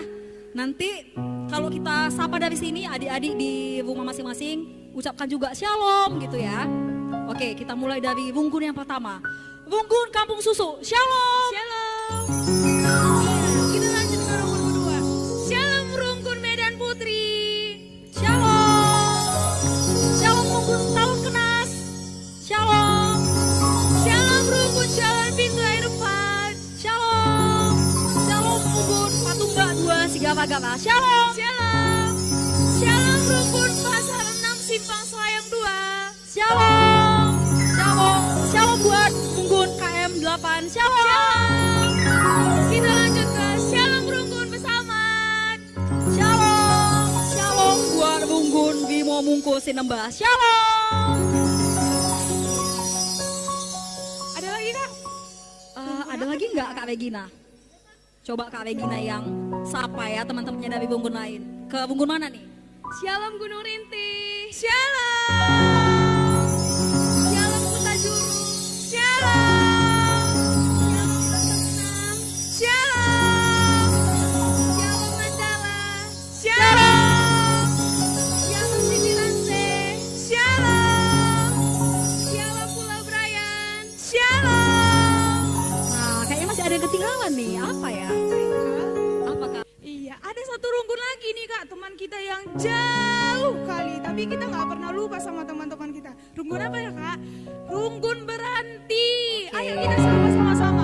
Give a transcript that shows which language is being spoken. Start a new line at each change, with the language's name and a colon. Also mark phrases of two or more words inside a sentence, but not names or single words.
Indonesian: Nanti kalau kita sapa dari sini adik-adik di rumah masing-masing ucapkan juga shalom gitu ya. Oke, kita mulai dari Runggun yang pertama. Runggun Kampung Susu, shalom. Shalom. Kita lanjut ke Runggun kedua. Shalom Runggun Medan Putri. Shalom. Shalom Runggun Tahun Kenas. Shalom. Shalom Runggun Jalan Pintu Air 4. Shalom. Shalom Runggun Patumba 2 Sigala-gala. Shalom. Shalom. Shalom Runggun Pasar 6 Simpang Selayang 2. Shalom. Shalom. Shalom buat Runggun KM 8. Shalom. Kita lanjut ke Shalom Runggun Besamat. Shalom. Shalom buat Runggun Bimo Mungku Sinembah. Shalom. Ada lagi Kak? Ada lagi nggak Kak Regina? Coba Kak Regina yang sapa ya teman-temannya dari Runggun lain. Ke Runggun mana nih? Shalom Gunung Rinti. Shalom. Shalom Kota Juru. Shalom. Shalom Kesenam. Shalom. Shalom Mandala. Shalom. Shalom Cibiranse. Shalom. Shalom Pulau Brayan. Shalom. Nah, kayaknya masih ada yang ketinggalan nih. Apa ya? Apa Kak? Iya, ada satu runggun lagi nih Kak, teman kita yang jauh kali. Tapi kita nggak pernah lupa sama teman-teman kita. Runggun apa ya Kak? Runggun Beranti. Ayo kita sama-sama.